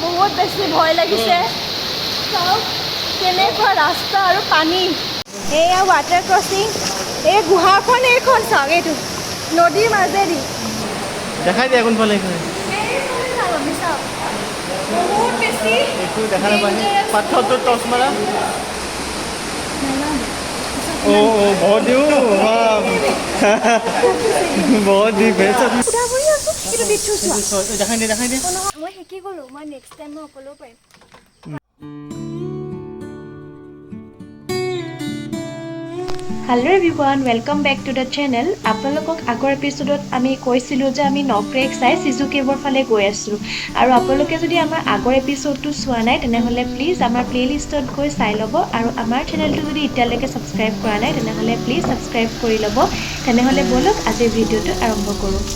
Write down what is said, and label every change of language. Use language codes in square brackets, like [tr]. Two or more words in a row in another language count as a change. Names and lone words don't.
[as] বহুত বেছি ভয় লাগিছে চাওক কেনেকুৱা ৰাস্তা আৰু পানী এয়া [en] water crossing [as] এই গুহাখন এইখন চাওক এইটো নদীৰ মাজেদি দেখাই দিয়া কোনফালে বহুত বেছি এইটো দেখা নাপায় পাথৰটো টচ মাৰা [hi] ओ बहुत ही बहुत ही बेस्ट देखाई दे [as] মই শিকি গলো মই [en] next time [as] মই অকলেও পাৰিম [en] Hello everyone, welcome back to the channel. [as] আপোনালোকক আগৰ এপিসোডত আমি কৈছিলো যে আমি নক্ৰেক চাই সিজু কেভৰ ফালে গৈ আছো আৰু আপোনালোকে যদি আমাৰ আগৰ এপিসোডটো চোৱা নাই তেনেহলে প্লিজ আমাৰ প্লেলিষ্টত গৈ চাই লব আৰু আমাৰ চেনেলটো যদি এতিয়ালৈকে সাবস্ক্ৰাইব কৰা নাই তেনেহলে প্লিজ সাবস্ক্ৰাইব কৰি লব তেনেহলে বলক আজি ভিডিওটো আৰম্ভ কৰো